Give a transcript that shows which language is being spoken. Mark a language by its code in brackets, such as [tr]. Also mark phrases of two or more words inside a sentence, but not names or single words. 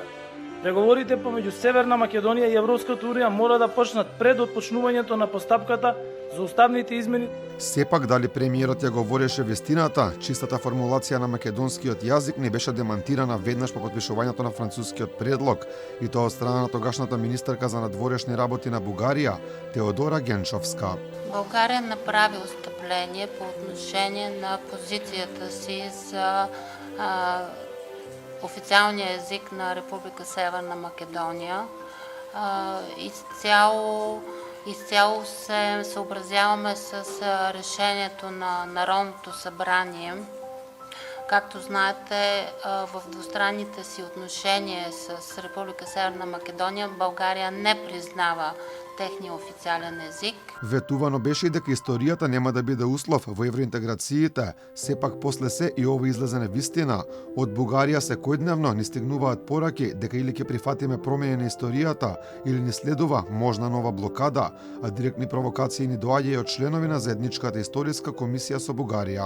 [mk] Преговорите помеѓу Северна Македонија и Европската унија мора да почнат пред отпочнувањето на постапката за уставните измени. Сепак дали премиерот ја говореше вистината, чистата формулација на македонскиот јазик не беше демантирана веднаш по потпишувањето на францускиот предлог, и тоа од страна на тогашната министерка за надворешни работи на Бугарија, Теодора Генчовска. [bg] България направи отстъпление по отношение на позицията си за официалния език на Република Северна Македония. Изцяло се съобразяваме с решението на Народното събрание. Както знаете, в двустранните си отношения с Република Северна Македония България не признава техния официален език. [mk] Ветувано беше и дека историјата нема да биде услов во евроинтеграциите. Сепак после се и ова излезе на вистина. Од Бугарија секојдневно ни стигнуваат пораки дека или ќе прифатиме промени на историјата, или ни следува можна нова блокада, а директни провокации ни доаѓаат и од членови на заедничката историска комисија со Бугарија.